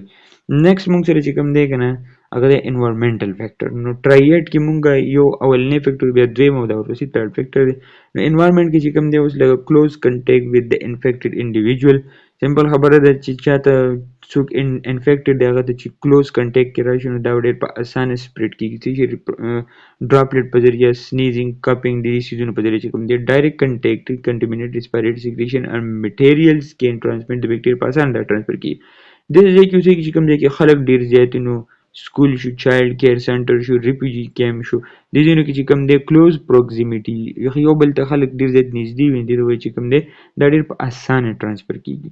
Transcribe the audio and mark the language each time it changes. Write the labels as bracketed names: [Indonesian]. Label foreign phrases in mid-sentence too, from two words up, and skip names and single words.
[Pashto] نیکسټ موږ سره چې کوم دی کنه هغه د [English] environmental factor [Pashto] نو ټرایډ کې موږ یو اولنی فیکټر بیا دویم او دا ورسې [English] third factor [Pashto] دی نو انوایرنمنټ کې چې کوم دی اوس لکه [English] close contact with the infected individual [Pashto] سمپل خبره ده چې چاته څوک انفیکټډ دی هغه ته چې [English] close contact [Pashto] کې راشي نو دا ډېر په اسانه سپریډ کېږي چې ډراپلیټ په ذریعه [English] sneezing coughing [Pashto] دې سیزونو په ذریعه چې کوم دی [English] direct contact contaminated respiratory secretion and materials can transmit the bacteria [Pashto] په اسانه دا ټرانسفر کېږي. داسې ځای کې اوسېږي چې کوم ځای کې خلک ډېر زیات وي، نو سکول شو، [English] child care center [Pashto] شو، [English] refugee camp [Pashto] شو، دې ځایونو کې چې کوم دی [English] close proximity [Pashto] یو بل ته خلک ډېر زیات نږدې وي، دې ته وایي چې کوم دی دا ډېر په اسانه ټرانسفر کېږي.